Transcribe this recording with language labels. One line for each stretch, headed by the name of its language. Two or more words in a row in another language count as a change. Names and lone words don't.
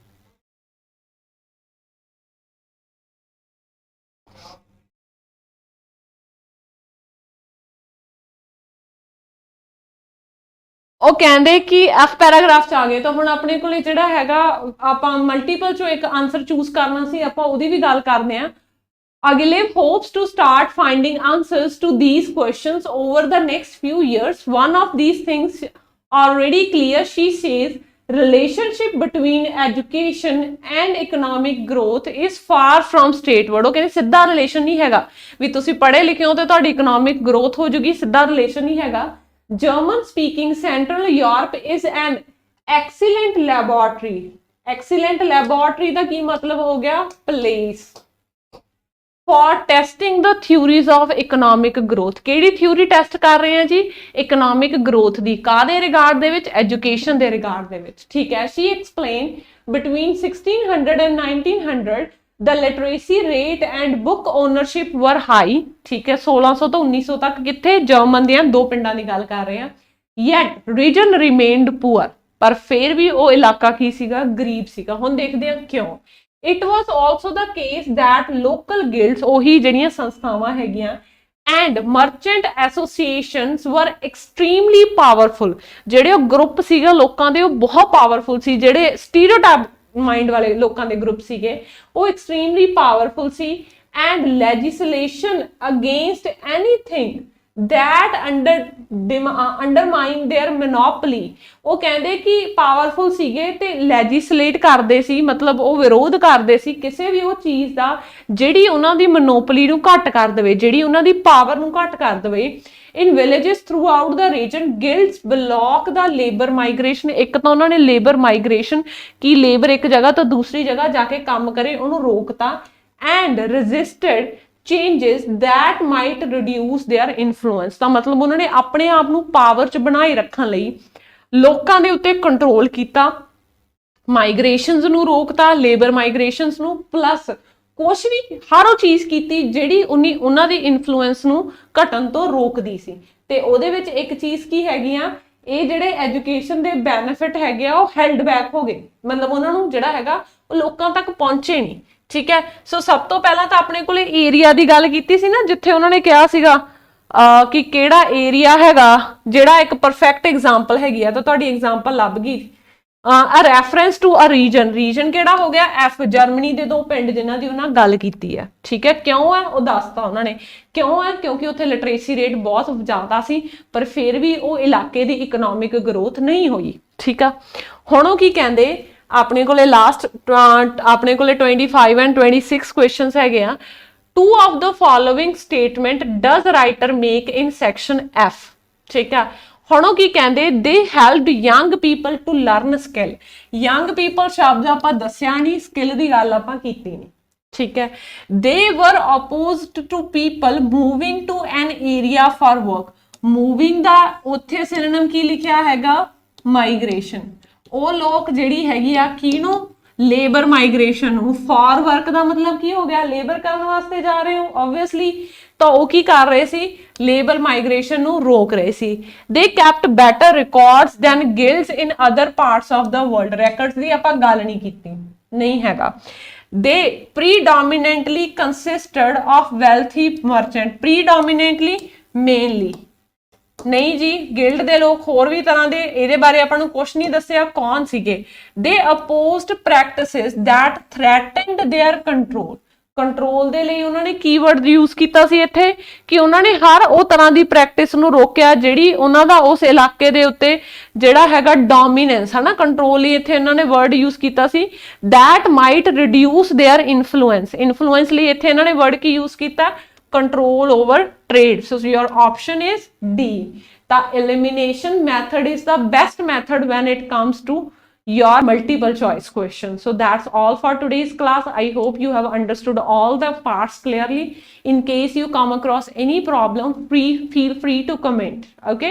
Punjabi: ਉਹ ਕਹਿੰਦੇ ਕਿ F ਪੈਰਾਗ੍ਰਾਫ ਚ ਆ ਗਏ ਤਾਂ ਹੁਣ ਆਪਣੇ ਕੋਲੇ ਜਿਹੜਾ ਹੈਗਾ ਆਪਾਂ ਮਲਟੀਪਲ ਚੋਂ ਇੱਕ ਆਨਸਰ ਚੂਜ਼ ਕਰਨਾ ਸੀ ਆਪਾਂ ਉਹਦੀ ਵੀ ਗੱਲ ਕਰਦੇ ਆ
English: Agilev hopes to start finding answers to these questions over the next few years. One of these things already clear, she says, relationship between education and economic growth is far from straightforward।
Punjabi: ਉਹ ਕਹਿੰਦੇ ਸਿੱਧਾ ਰਿਲੇਸ਼ਨ ਨਹੀਂ ਹੈਗਾ ਵੀ ਤੁਸੀਂ ਪੜ੍ਹੇ ਲਿਖੇ ਹੋ ਤੇ ਤੁਹਾਡੀ
English: economic growth
Punjabi: ਹੋ ਜੂਗੀ, ਸਿੱਧਾ ਰਿਲੇਸ਼ਨ ਨਹੀਂ ਹੈਗਾ।
English: German speaking Central Europe is an excellent laboratory। excellent laboratory
Punjabi: ਦਾ ਕੀ ਮਤਲਬ ਹੋ ਗਿਆ?
English: place for testing the theories of economic growth।
Punjabi: ਕਿਹੜੀ ਥਿਊਰੀ ਟੈਸਟ ਕਰ ਰਹੇ ਆ ਜੀ?
English: economic growth
Punjabi: ਦੀ। ਕਾਹਦੇ ਰਿਗਾਰਡ ਦੇ ਵਿੱਚ? ਐਜੂਕੇਸ਼ਨ ਦੇ ਰਿਗਾਰਡ ਦੇ ਵਿੱਚ, ਠੀਕ ਹੈ।
English: she explained between 1600 and 1900 the literacy rate and book ownership were high।
Punjabi: ਠੀਕ ਹੈ, 1600 ਤੋਂ 1900 ਤੱਕ ਕਿੱਥੇ? ਜਰਮਨ ਦੀਆਂ ਦੋ ਪਿੰਡਾਂ ਦੀ ਗੱਲ ਕਰ ਰਹੇ ਆ।
English: yet region remained poor।
Punjabi: ਪਰ ਫਿਰ ਵੀ ਉਹ ਇਲਾਕਾ ਕੀ ਸੀਗਾ? ਗਰੀਬ ਸੀਗਾ। ਹੁਣ ਦੇਖਦੇ ਆ ਕਿਉਂ।
English: It was also the case that local guilds,
Punjabi: ਉਹੀ ਜਿਹੜੀਆਂ ਸੰਸਥਾਵਾਂ ਹੈਗੀਆਂ,
English: and merchant associations were extremely powerful।
Punjabi: ਜਿਹੜੇ ਉਹ ਗਰੁੱਪ ਸੀਗਾ ਲੋਕਾਂ ਦੇ, ਉਹ ਬਹੁਤ ਪਾਵਰਫੁਲ ਸੀ। ਜਿਹੜੇ
English: stereotype mind
Punjabi: ਵਾਲੇ ਲੋਕਾਂ ਦੇ ਗਰੁੱਪ ਸੀਗੇ, ਉਹ
English: extremely powerful
Punjabi: ਸੀ।
English: and legislation against anything that undermine their monopoly।
Punjabi: ਉਹ ਕਹਿੰਦੇ ਕਿ ਪਾਵਰਫੁਲ ਸੀਗੇ ਤੇ ਲੈਜਿਸਲੇਟ ਕਰਦੇ ਸੀ, ਮਤਲਬ ਉਹ ਵਿਰੋਧ ਕਰਦੇ ਸੀ ਕਿਸੇ ਵੀ ਉਹ ਚੀਜ਼ ਦਾ ਜਿਹੜੀ ਉਹਨਾਂ ਦੀ ਮੋਨੋਪੋਲੀ ਨੂੰ ਘੱਟ ਕਰ ਦੇਵੇ, ਜਿਹੜੀ ਉਹਨਾਂ ਦੀ ਪਾਵਰ ਨੂੰ ਘੱਟ ਕਰ ਦੇਵੇ।
English: in villages throughout the region guilds block the labor migration।
Punjabi: ਇੱਕ ਤਾਂ ਉਹਨਾਂ ਨੇ
English: labour migration
Punjabi: ਕੀ ਲੇਬਰ ਇੱਕ ਜਗ੍ਹਾ ਤੋਂ ਦੂਸਰੀ ਜਗ੍ਹਾ ਜਾ ਕੇ ਕੰਮ ਕਰੇ ਉਹਨੂੰ ਰੋਕਤਾ।
English: and resisted changes that might reduce their influence।
Punjabi: ਤਾਂ ਮਤਲਬ ਉਹਨਾਂ ਨੇ ਆਪਣੇ ਆਪ ਨੂੰ ਪਾਵਰ 'ਚ ਬਣਾਏ ਰੱਖਣ ਲਈ ਲੋਕਾਂ ਦੇ ਉੱਤੇ ਕੰਟਰੋਲ ਕੀਤਾ, ਮਾਈਗ੍ਰੇਸ਼ਨਸ ਨੂੰ ਰੋਕਤਾ,
English: labour migrations
Punjabi: ਨੂੰ, ਪਲੱਸ ਕੁਛ ਵੀ ਹਰ ਉਹ ਚੀਜ਼ ਕੀਤੀ ਜਿਹੜੀ ਉਹਨਾਂ ਦੀ ਇਨਫਲੂਐਂਸ ਨੂੰ ਘਟਣ ਤੋਂ ਰੋਕਦੀ ਸੀ। ਤੇ ਉਹਦੇ ਵਿੱਚ ਇੱਕ ਚੀਜ਼ ਕੀ ਹੈਗੀ ਆ, ਇਹ ਜਿਹੜੇ ਐਜੂਕੇਸ਼ਨ ਦੇ ਬੈਨੀਫਿਟ ਹੈਗੇ ਆ ਉਹ
English: held back
Punjabi: ਹੋ ਗਏ, ਮਤਲਬ ਉਹਨਾਂ ਨੂੰ ਜਿਹੜਾ ਹੈਗਾ ਉਹ ਲੋਕਾਂ ਤੱਕ ਪਹੁੰਚੇ ਨਹੀਂ। ਠੀਕ ਹੈ, ਸੋ ਸਭ ਤੋਂ ਪਹਿਲਾਂ ਤਾਂ ਆਪਣੇ ਕੋਲੇ ਏਰੀਆ ਦੀ ਗੱਲ ਕੀਤੀ ਸੀ ਨਾ, ਜਿੱਥੇ ਉਹਨਾਂ ਨੇ ਕਿਹਾ ਸੀਗਾ ਕਿ ਕਿਹੜਾ ਏਰੀਆ ਹੈਗਾ ਜਿਹੜਾ ਇੱਕ
English: perfect example
Punjabi: ਹੈਗੀ ਆ। ਤਾਂ ਤੁਹਾਡੀ ਐਗਜ਼ਾਮਪਲ ਲੱਭ ਗਈ।
English: a reference to a region।
Punjabi: region ਕਿਹੜਾ ਹੋ ਗਿਆ? F। ਜਰਮਨੀ ਦੇ ਦੋ ਪਿੰਡ ਜਿਨ੍ਹਾਂ ਦੀ ਉਹਨਾਂ ਗੱਲ ਕੀਤੀ ਹੈ। ਠੀਕ ਹੈ, ਕਿਉਂ ਹੈ ਉਹ ਦੱਸਤਾ ਉਹਨਾਂ ਨੇ। ਕਿਉਂ ਹੈ? ਕਿਉਂਕਿ ਉੱਥੇ
English: literacy rate
Punjabi: ਬਹੁਤ ਜ਼ਿਆਦਾ ਸੀ, ਪਰ ਫਿਰ ਵੀ ਉਹ ਇਲਾਕੇ ਦੀ
English: economic growth
Punjabi: ਨਹੀਂ ਹੋਈ। ਠੀਕ ਆ, ਹੁਣ ਉਹ ਕੀ ਕਹਿੰਦੇ, ਆਪਣੇ ਕੋਲੇ ਲਾਸਟ ਆਪਣੇ ਕੋਲੇ 25 and 26 ਕੁਐਸਚਨਸ ਹੈਗੇ ਆ।
English: two of the following statement does writer make in section F।
Punjabi: ਠੀਕ ਆ, ਹੁਣ ਉਹ ਕੀ ਕਹਿੰਦੇ,
English: they helped young people to learn skill। young people
Punjabi: ਸ਼ਬਦ ਆਪਾਂ ਦੱਸਿਆ ਨਹੀਂ, ਸਕਿੱਲ ਦੀ ਗੱਲ ਆਪਾਂ ਕੀਤੀ ਨਹੀਂ। ਠੀਕ ਹੈ,
English: they were opposed to people moving to an area for work।
Punjabi: moving ਦਾ ਉੱਥੇ ਸਿਨੋਨਿਮ ਕੀ ਲਿਖਿਆ ਹੈਗਾ? ਮਾਈਗ੍ਰੇਸ਼ਨ। ਉਹ ਲੋਕ ਜਿਹੜੀ ਹੈਗੀ ਆ ਕਿਹਨੂੰ?
English: labour migration
Punjabi: ਨੂੰ।
English: for work
Punjabi: ਦਾ ਮਤਲਬ ਕੀ ਹੋ ਗਿਆ? ਲੇਬਰ ਕਰਨ ਵਾਸਤੇ ਜਾ ਰਹੇ ਹੋ ਆਬਵੀਅਸਲੀ। ਤਾਂ ਉਹ ਕੀ ਕਰ ਰਹੇ ਸੀ?
English: labour migration
Punjabi: ਨੂੰ ਰੋਕ ਰਹੇ ਸੀ।
English: they kept better records than guilds in other parts of the world.
Punjabi: ਰੈਕਰਡਸ ਦੀ ਆਪਾਂ ਗੱਲ ਨਹੀਂ ਕੀਤੀ, ਨਹੀਂ ਹੈਗਾ।
English: ਦੇ predominantly consisted of wealthy merchant। predominantly mainly
Punjabi: ਨਹੀਂ ਜੀ, ਗਿਲਡ ਦੇ ਲੋਕ ਹੋਰ ਵੀ ਤਰ੍ਹਾਂ ਦੇ, ਇਹਦੇ ਬਾਰੇ ਆਪਾਂ ਨੂੰ ਕੁਛ ਨਹੀਂ ਦੱਸਿਆ ਕੌਣ ਸੀਗੇ।
English: they opposed practices that threatened their control.
Punjabi: ਕੰਟਰੋਲ ਦੇ ਲਈ ਉਹਨਾਂ ਨੇ ਕੀਵਰਡ ਯੂਜ਼ ਕੀਤਾ ਸੀ ਇੱਥੇ ਕਿ ਉਹਨਾਂ ਨੇ ਹਰ ਉਹ ਤਰ੍ਹਾਂ ਦੀ ਪ੍ਰੈਕਟਿਸ ਨੂੰ ਰੋਕਿਆ ਜਿਹੜੀ ਉਹਨਾਂ ਦਾ ਉਸ ਇਲਾਕੇ ਦੇ ਉੱਤੇ ਜਿਹੜਾ ਹੈਗਾ ਡੋਮੀਨੈਂਸ ਹੈ ਨਾ, ਕੰਟਰੋਲ ਲਈ ਇੱਥੇ ਇਹਨਾਂ ਨੇ ਵਰਡ ਯੂਜ਼ ਕੀਤਾ ਸੀ।
English: that might reduce their influence.
Punjabi: ਇਨਫਲੂਐਂਸ ਲਈ ਇੱਥੇ ਇਹਨਾਂ ਨੇ ਵਰਡ ਕੀ ਯੂਜ਼ ਕੀਤਾ?
English: control over trade। So your option is D। The elimination method is the best method when it comes to your multiple choice question। So that's all for today's class। I hope you have understood all the parts clearly। In case you come across any problem, feel free to comment, okay?